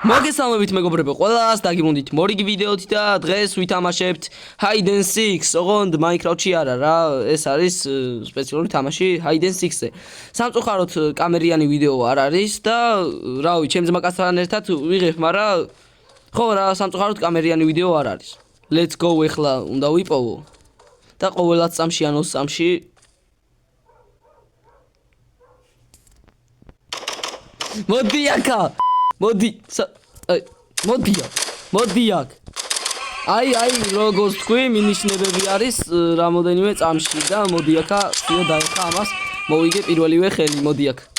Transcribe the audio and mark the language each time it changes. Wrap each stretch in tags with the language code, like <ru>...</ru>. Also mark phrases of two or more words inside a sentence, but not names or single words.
<ka>მოგესალმებით მეგობრებო, ყველას დაგიბრუნდით მორიგი ვიდეოთი და დღეს ვითამაშებთ Hide and Seek. ოღონდ Minecraft-ში არა რა, ეს არის სპეციალური თამაში Hide and Seek-ზე. სამწუხაროდ კამერიანი ვიდეო არ არის და რავი, ჩემ ძმაკაცთან ერთად ვიღებ, მაგრამ ხო რა, სამწუხაროდ კამერიანი ვიდეო არ არის.</ka> <en>Let's go</en> <ka>ეხლა უნდა ვიპოვო. და ყოველად წამში ან 2 წამში მოდი აქა მოდი აქ აი როგორც თქვი მინიშნებები არის რამოდენიმე წამში და მოდი აქა სიო დაეხა ამას მოვიგე პირველივე ხელი მოდი აქ</ka>